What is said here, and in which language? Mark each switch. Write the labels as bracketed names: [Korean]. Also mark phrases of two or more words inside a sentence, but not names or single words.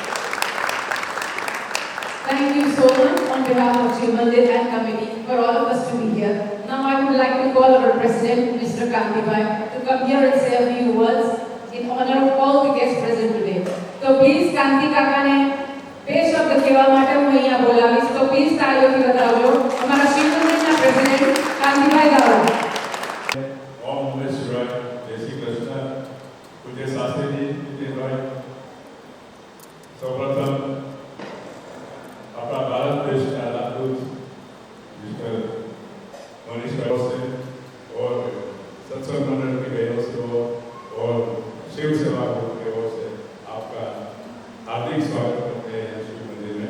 [English] Thank you so much on behalf of Shiv Mandir and committee for all of us to be here. Now I would like to call our President, Mr. Kanti Bhai, to come here and say a few words in honor of all the guests present today. So please, [Gujarati] Kanti Kaka ने બે શબ્દ કહેવા માટે હું અહીંયા બોલાવીશ, તો પ્લીઝ તાળીઓથી બતાવજો અમારા શિવ મંદિરના પ્રેસિડેન્ટ કાંતિભાઈ ગાવા. [Hindi] ओम नमः शिवाय, जय श्री कृष्ण, पूज्य शास्त्री जी, नितिन भाई, सर्वप्रथम अपना भारत देश का राजदूत मिस्टर मनीष भाई से और सत्संग मंडल की बहनों से और शिव सेवा ग्रुप की ओर से आपका हार्दिक स्वागत करते हैं शिव मंदिर में।